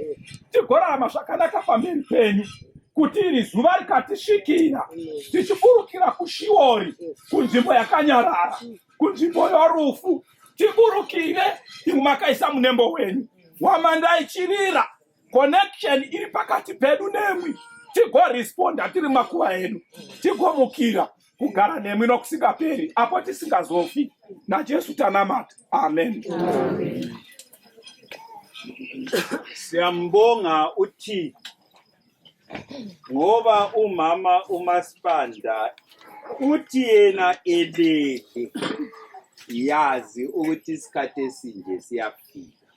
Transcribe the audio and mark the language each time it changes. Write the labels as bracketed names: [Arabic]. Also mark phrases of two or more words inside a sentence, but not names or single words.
[Shona] tigorarama zvakanaka pamberi penyu, kuti iri zuva rikatisvikira tichiburukira kuShiori, kunzvimbo yakanyarara, kunzvimbo yorufu, tiburukire imwe makaisa munembo wenyu wamanda ichirira, connection iri pakati pedu nemwi, tigoresponda tiri makuva edu, tigomukira kugara nemwi nokusingaperi apo tisingazofi. naJesu tanamata, amen. [Zulu] Siyambonga uthi ngoba umama uMaSibanda uthi yena elele yazi ukuthi isikhathi esinje siyafika.